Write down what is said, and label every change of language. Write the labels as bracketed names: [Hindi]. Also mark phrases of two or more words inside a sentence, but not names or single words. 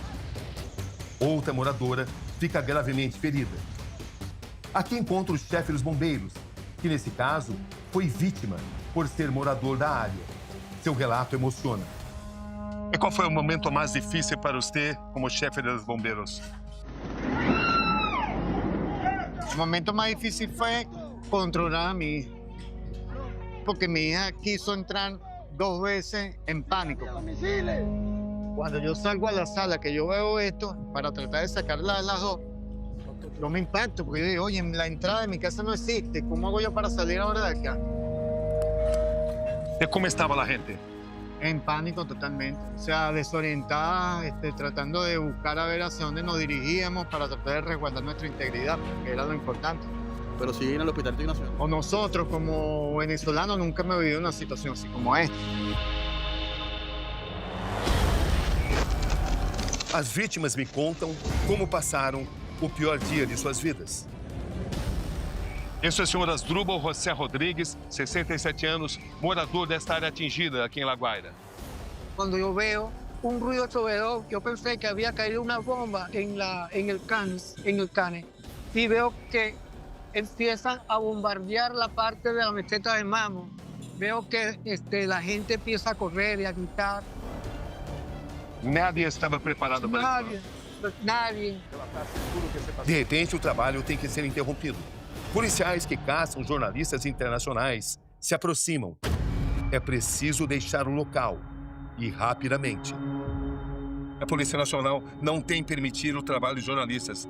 [Portuguese] Outra moradora fica gravemente ferida. Aqui encontra o chefe dos bombeiros, que nesse caso foi vítima por ser morador da área. Seu relato emociona. E qual foi o momento mais difícil para você como chefe dos bombeiros? [Spanish] El momento más difícil fue controlar a mi hija, porque mi hija quiso entrar 2 veces en pánico. Cuando yo salgo a la sala, que yo veo esto, para tratar de sacarla de las 2, yo me impacto, porque yo digo, oye, la entrada de mi casa no existe, ¿cómo hago yo para salir ahora de acá? [Portuguese] E como estava a gente? [Spanish] En pánico totalmente, o sea, desorientada, tratando de buscar a ver hacia dónde nos dirigíamos para tratar de resguardar nuestra integridad, que era lo importante. Pero siguen en el hospital nacional. O nosotros, como venezolanos, nunca hemos vivido una situación así como esta. [Portuguese] As vítimas me contam como passaram o pior dia de suas vidas. Esse é o senhor Asdrúbal José Rodrigues, 67 anos, morador desta área atingida aqui em La Guaira. [Spanish] Cuando yo veo un ruido atrovesado, yo pensé que había caído una bomba en el cane, y veo que empiezan a bombardear la parte de la meseta de Mamo. Veo que la gente empieza a correr y a gritar. [Portuguese] Nadie estava preparado para isso. [Spanish] Nadie. [Portuguese] De repente, o trabalho tem que ser interrompido. Policiais que caçam jornalistas internacionais se aproximam. É preciso deixar o local e rapidamente. A Polícia Nacional não tem permitido o trabalho de jornalistas.